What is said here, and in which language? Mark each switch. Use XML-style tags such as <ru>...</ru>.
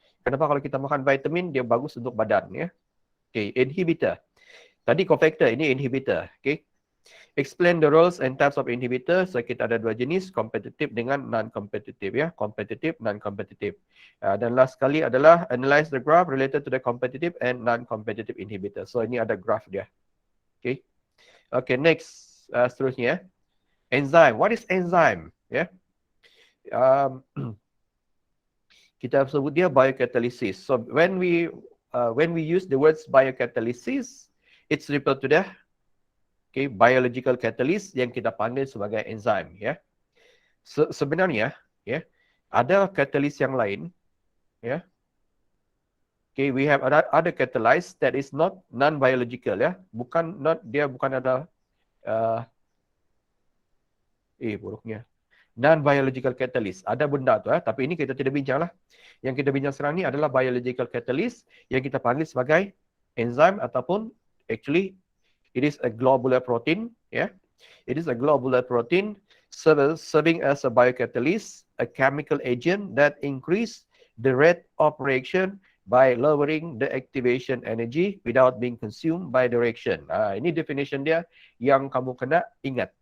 <ms>Kenapa kalau kita makan vitamin dia bagus untuk badan, ya.</ms> <en>Okay, inhibitor. Tadi cofactor, ini inhibitor. Okay. Explain the roles and types of inhibitor. So</en> <ms>kita ada 2 jenis,</ms> <en>competitive dengan non-competitive, ya. Competitive, non-competitive. Dan last</en> <ms>sekali adalah</ms> <en>analyze the graph related to the competitive and non-competitive inhibitor. So ini ada graph dia. Okay. Okay, next</en> <ms>seterusnya.</ms> <en>Enzyme. What is enzyme? Ya.</en> <ms>Kita sebut dia</ms> <en>biocatalysis. So when we use the words biocatalysis, it's referred to the biological catalyst</en> <ms>yang kita panggil sebagai enzim, ya. Sebenarnya, ya, ada catalyst yang lain, ya.</ms> <en>Okay, we have other catalyst that is not non-biological,</en> <ms>ya. Dia bukan ada</ms> <en>buruknya. Non-biological catalyst.</en> <ms>Ada benda tu, tapi ini kita tidak bincang lah. Yang kita bincang sekarang ni adalah biological catalyst yang kita panggil sebagai enzyme ataupun</ms> <en>actually it is a globular protein. Yeah, it is a globular protein serving as a biocatalyst, a chemical agent that increase the rate of reaction by lowering the activation energy without being consumed by the reaction.</en> <ms>Ini definition dia yang kamu kena ingat.</ms>